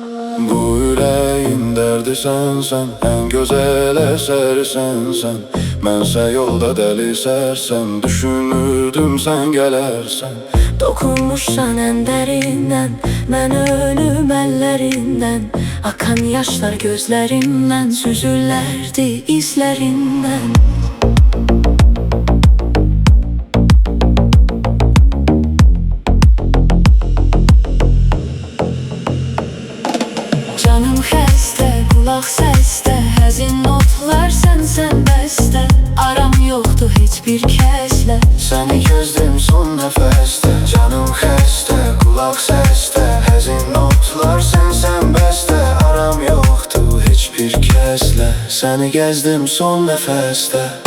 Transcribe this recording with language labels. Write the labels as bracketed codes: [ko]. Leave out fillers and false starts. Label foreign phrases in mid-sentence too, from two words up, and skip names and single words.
[tr] Bu yüreğin derdi sensen, en güzel eseri sensen. [az] Mənsə yolda dəli sərsən, düşünürdüm sən gələrsən. [tr] Dokunmuşsan en derinden, ben ölüm ellerinden. Akan yaşlar gözlerimden, süzüllerdi izlerinden. [az] Canım xəstə, qulaq səsdə, həzin notlar sənsən bəstə. Aram yoxdur heç bir kəslə, Səni gözlədim son nəfəsdə. Canım xəstə, qulaq səsdə, həzin notlar sənsən bəstə. Aram yoxdur heç bir kəslə, səni gəzdim son nəfəsdə.